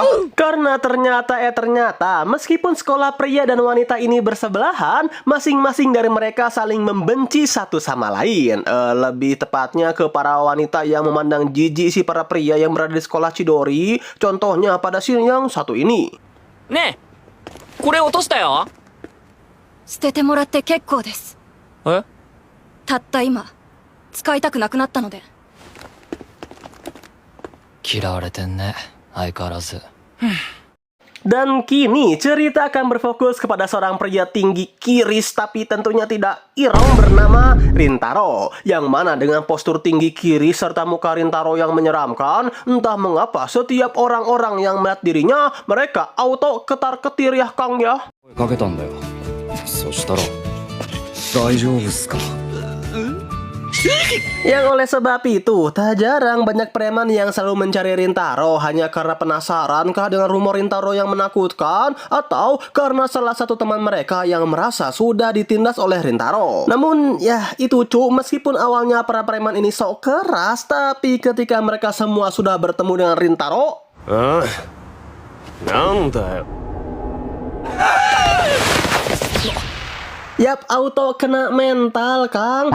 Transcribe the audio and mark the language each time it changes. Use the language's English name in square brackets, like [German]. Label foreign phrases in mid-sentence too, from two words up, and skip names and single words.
[Indonesian] Karena ternyata meskipun sekolah pria dan wanita ini bersebelahan, masing-masing dari mereka saling membenci satu sama lain. Lebih tepatnya ke para wanita yang memandang jijik si para pria yang berada di sekolah Chidori. Contohnya pada scene yang satu ini. Nih, [Japanese] これ落としたよ. 捨ててもらって結構です。え？たった今使いたくなくなったので。嫌われてんね、相変わらず。 [Indonesian] Dan kini cerita akan berfokus kepada seorang pria tinggi kiris tapi tentunya tidak irong bernama Rintaro, yang mana dengan postur tinggi kiris serta muka Rintaro yang menyeramkan, entah mengapa setiap orang-orang yang melihat dirinya mereka auto ketar-ketir ya Kang ya. [Japanese] かけたんだよ。そしたら大丈夫っすか。 [Indonesian] Yang oleh sebab itu, tak jarang banyak preman yang selalu mencari Rintaro hanya karena penasaran kah dengan rumor Rintaro yang menakutkan, atau karena salah satu teman mereka yang merasa sudah ditindas oleh Rintaro. Namun ya itu cu, meskipun awalnya para preman ini sok keras, tapi ketika mereka semua sudah bertemu dengan Rintaro, yap, auto kena mental, Kang.